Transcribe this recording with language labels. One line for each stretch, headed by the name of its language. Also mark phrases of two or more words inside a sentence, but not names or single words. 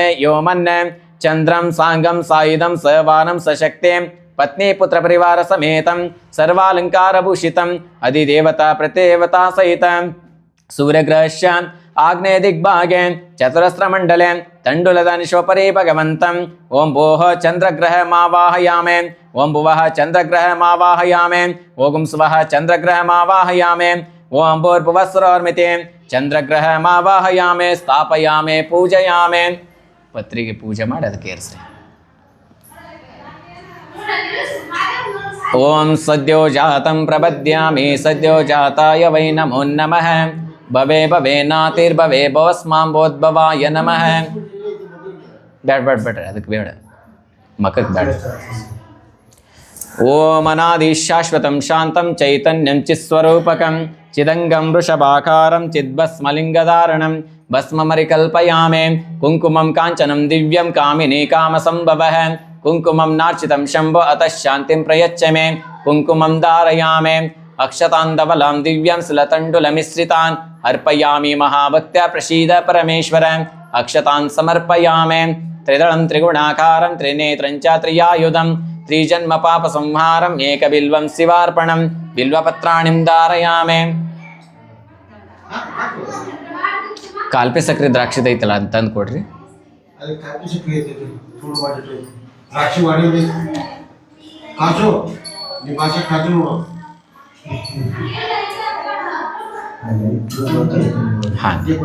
Sanskrit: ಯೋ ಮನ್ನ ಚಂದ್ರಂ ಸಾಂಗಂ ಸಾಯುಧಂ ಸವಾನಂ ಸಶಕ್ತೆ ಪತ್ನಿ ಪುತ್ರ ಪರಿವಾರ ಸಮೇತಂ ಸರ್ವಾಲಂಕಾರಭೂಷಿತಂ ಅಧಿದೇವತಾ ಪ್ರತಿದೇವತಾ ಸಹಿತ ಸೂರ್ಯಗ್ರಹಶ್ಚ ಆಗ್ನೇಯ ದಿಗ್ಭಾಗೆ ಚತುರಸ್ರಮಂಡಲೆ ತಂಡುಲದ ನಿಶೋಪರಿ ಭಗವಂತಂ ಓಂ ಭೋಃ ಚಂದ್ರಗ್ರಹ ಮಾವಾಹಯಾಮೆ ಓಂ ಭುವಃ ಚಂದ್ರಗ್ರಹ ಮಾವಾಹಯಾಮೆ ಓಂ ಸ್ವಃ ಚಂದ್ರಗ್ರಹ ಮಾವಾಹಯಾಮೆ ಓಂ ಭೂರ್ಭುವಸ್ಸರೋರ್ಮಿತಿ ಚಂದ್ರಗ್ರಹ ಮಾವಾಹಯಾಮೆ ಸ್ಥಾಪಯಾಮೆ ಪೂಜಯಾಮೆ.
Kannada: ಪತ್ರಿಗೆ ಪೂಜೆ ಮಾಡಿ ಅದಕ್ಕೆ ಏರಿಸ್ರಿ.
Sanskrit: ಓಂ ಸದ್ಯೋ ಜಾತಂ ಪ್ರಪದ್ಯಾಮಿ ಸದ್ಯೋ ಜಾತಾಯ ವೈ ನಮೋ ನಮಃ ಭವೆ ಭವೆ ನಾತಿರ್ಭವೆ ಭವಸ್ಮಾಂಬೋದ್ಭವಾಯ ನಮಃ.
Kannada: ಬೇಡ್ರಿ ಅದಕ್ಕೆ ಬೇಡ ಮಕ್ಕಕ್ಕೆ ಬೇಡ.
Sanskrit: ಓಂ ಅನಾದಿ ಶಾಶ್ವತಂ ಶಾಂತಂ ಚೈತನ್ಯಂ ಚಿತ್ಸ್ವರೂಪಕಂ ಚಿದಂಗಂ ವೃಷಭಾಕಾರಂ ಚಿದ್ಭಸ್ಮಲಿಂಗಧಾರಣಂ ಭಸ್ಮಮರಿಕಲ್ಪಯಾಮೆ ಕುಂಕುಮಂ ಕಾಂಚನಂ ದಿವ್ಯಂ ಕಾಮಿನಿ ಕಾಮಸಂಭವಃ ಕುಂಕುಮಂ ನಾರ್ಚಿತಂ ಶಂಭೋ ಅತಃ ಶಾಂತಿಂ ಪ್ರಯಚ್ಛ ಮೇ ಕುಂಕುಮಂ ಧಾರಯಾಮೆ ಅಕ್ಷತಾಂಧವಲಾಂ ದಿವ್ಯಂ ಸುಲತಂಡುಲಮಿಶ್ರಿತಾನ್ ಅರ್ಪಯಾಮಿ ಮಹಾಭಕ್ತ್ಯ ಪ್ರಸೀದ ಪರಮೇಶ್ವರ ಅಕ್ಷತಾನ್ ಸಮರ್ಪಯಾಮೆ ತ್ರಿದಳಂ ತ್ರಿಗುಣಾಕಾರಂ ತ್ರಿನೇತ್ರಂ ಚ ತ್ರಿಯಾಯುಧಂ ತ್ರಿಜನ್ಮ ಪಾಪ ಸಂಹಾರಂ ಏಕಬಿಲ್ವಂ ಶಿವಾರ್ಪಣಂ ಬಿಲ್ವಪತ್ರಾಣಿಂ ಧಾರಯಾಮೆ.
Kannada: ಕಾಲ್ಪೆ ಸಕ್ರೆ ದ್ರಾಕ್ಷಿ ಐತಲ್ಲ ಅಂತ ತಂದು ಕೊಡ್ರಿ. ಹಾಂ